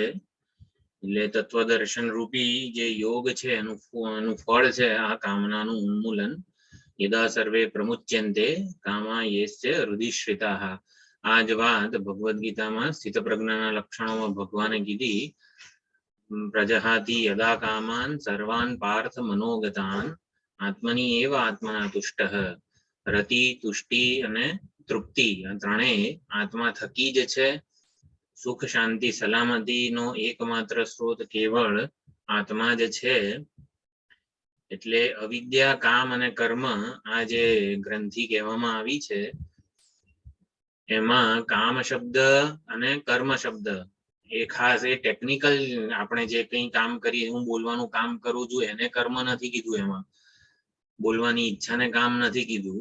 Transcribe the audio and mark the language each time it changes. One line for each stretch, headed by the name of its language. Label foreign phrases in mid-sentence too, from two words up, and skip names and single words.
Gujarati: એટલે તત્વદર્શન રૂપી જે યોગ છે એનું ફળ છે આ કામનાનું ઉન્મૂલન.
Sanskrit: યદા સર્વે પ્રમુચ્યન્તે કામા યેસ્ય હૃદિશ્રિતાઃ.
Gujarati: આ જ વાત ભગવદ્ ગીતામાં સ્થિતપ્રજ્ઞાના લક્ષણોમાં ભગવાને કીધી.
Sanskrit: પ્રજહાતિ યદા કામાન સર્વાન પાર્થ મનોગતાન આત્મની એવ આત્મના તુષ્ટઃ.
Gujarati: રતિ, તુષ્ટિ અને તૃપ્તિ આ ત્રણેય આત્મા થકી જ છે. સુખ, શાંતિ, સલામતીનો એકમાત્ર સ્ત્રોત કેવળ આત્મા જ છે. એટલે અવિદ્યા, કામ અને કર્મ આ જે ગ્રંથિ કહેવામાં આવી છે એમાં કામ શબ્દ અને કર્મ શબ્દ એ ખાસ એ ટેકનિકલ આપણે જે કંઈ કામ કરીએ, હું બોલવાનું કામ કરું છું એને કર્મ નથી કીધું, એમાં બોલવાની ઈચ્છાને કામ નથી કીધું.